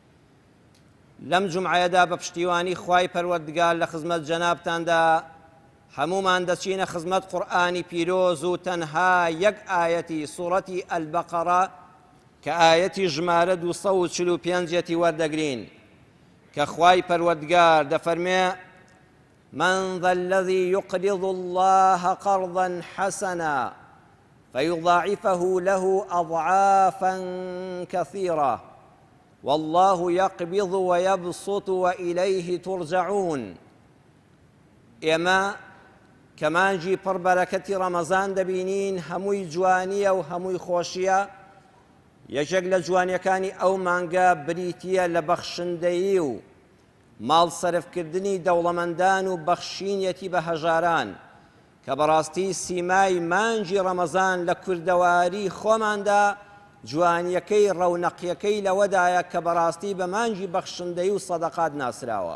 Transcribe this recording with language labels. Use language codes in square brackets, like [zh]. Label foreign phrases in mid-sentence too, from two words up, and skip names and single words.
[ckb] لەم جومعەیەدا بە پشتیوانی خوای پەروەردگار لە خزمەت جەنابتاندا هەمومان دەچینە خزمەت قورئانی پیرۆز و تەنها یەک ئایەتی سوورەتی ئەلبەقەرە کە ئایەتی ژمارە 245 وەردەگرین کە خوای پەروەردگار دەفەرمێ: [ar] من ذا الذي يقرض الله قرضا حسنا فيضاعفه له أضعافا كثيرة والله يقبض ويبسط وإليه ترجعون. [ckb] ئێمە کە مانگی پڕبەرەکەتی ڕەمەزان دەبینین هەمووی جوانیە و هەمووی خۆشیە. یەکێک لە جوانیەکانی ئەو مانگە بریتیە لە بەخشندەیی و ماڵ سەرفکردنی دەوڵەمەندان و بەخشینەتی بە هەژاران کە بەڕاستی سیمای مانگی ڕەمەزان لە کوردەواری خۆماندا جوانیەکەی ڕەونەقیەکەی لەوەدایە کە بەڕاستی بە مانگی بەخشندەی و سەدەقات ناسراوە.